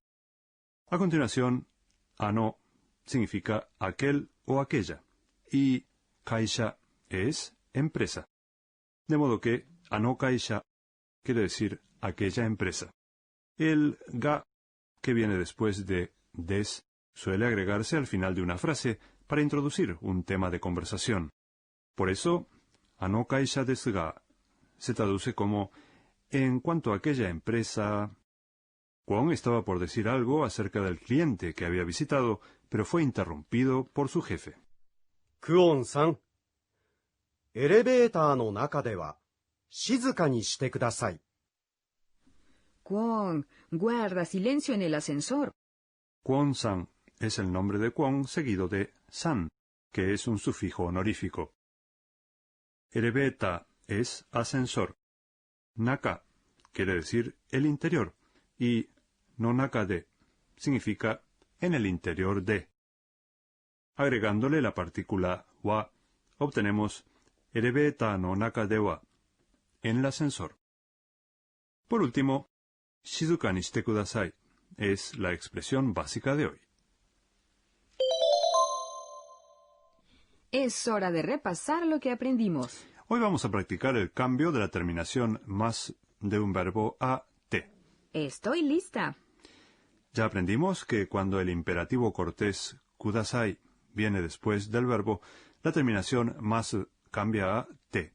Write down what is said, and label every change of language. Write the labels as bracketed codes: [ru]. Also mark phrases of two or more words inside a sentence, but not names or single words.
[es] A continuación, ano significa aquel o aquella y kaisha es empresa. De modo que [ja] あの会社 [es] quiere decir aquella empresa. El ga, que viene después de des, suele agregarse al final de una frase para introducir un tema de conversación. Por eso, [ja] あの会社ですが [es] se traduce como en cuanto a aquella empresa. Kwon estaba por decir algo acerca del cliente que había visitado, pero fue interrumpido por su jefe. [ja] クオンさん、エレベーターの中では静かにしてください。 [es] Kwon, guarda silencio en el ascensor. Kwon-san es el nombre de Kwon seguido de san, que es un sufijo honorífico. Erebeta es ascensor. Naka quiere decir el interior y [ja] の中で [es] significa en el interior de. Agregándole la partícula wa, obtenemos [ja] エレベーターの中では, [es] en el ascensor. Por último, [ja] 静かにしてください [es] es la expresión básica de hoy. Es hora de repasar lo que aprendimos. Hoy vamos a practicar el cambio de la terminación más de un verbo a te. Estoy lista. Ya aprendimos que cuando el imperativo cortés kudasai viene después del verbo, la terminación más cambia a te.